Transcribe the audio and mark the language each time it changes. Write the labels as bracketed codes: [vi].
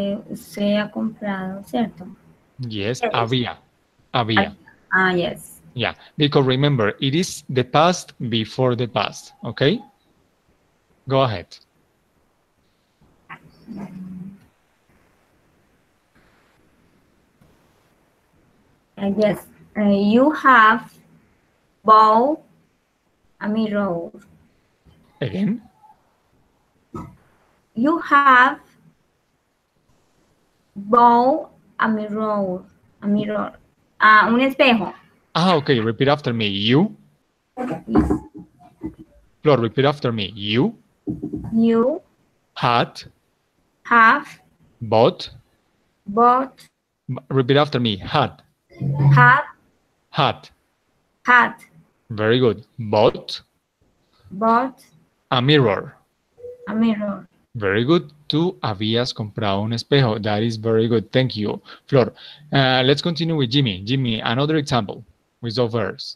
[es] Usted ha comprado, ¿cierto? [en] Yes, Yes. [es] había. Había. [en] Yes. Yeah, because remember, it is the past before the past. Okay? Go ahead. Yes. You have bought a mirror. Again? You have bought a mirror. A mirror. [es] Un espejo. [en] Okay. Repeat after me. You. Flor, repeat after me. You You had have bought. bought. Repeat after me. Had. Had. Had. Had. Very good. Bought Bought a mirror. a mirror. Very good. [es] Tú habías comprado un espejo. [en] That is very good. Thank you, Flor. Let's continue with Jimmy. Jimmy, another example with those verbs.